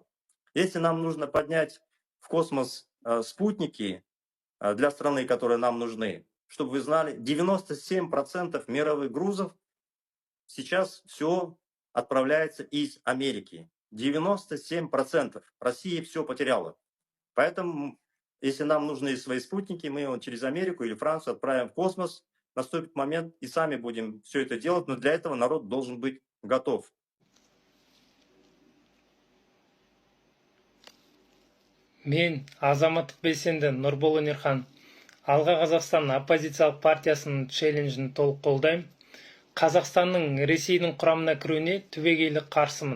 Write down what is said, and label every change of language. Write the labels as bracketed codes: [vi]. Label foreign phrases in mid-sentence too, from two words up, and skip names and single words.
[ru] Если нам нужно поднять в космос спутники для страны, которые нам нужны, чтобы вы знали, 97% мировых грузов сейчас все отправляется из Америки. 97%. Россия все потеряла. Поэтому, если нам нужны свои спутники, мы его через Америку или Францию отправим в космос, наступит момент и сами будем все это делать, но для этого народ должен быть готов. [kk] Мен азаматтық белсенді Нұрбол Өнерхан Алға Қазақстан оппозициялық партиясының челленджін толық қолдаймын. Қазақстанның Ресейдің құрамына кіруіне түбегейлі қарсымын.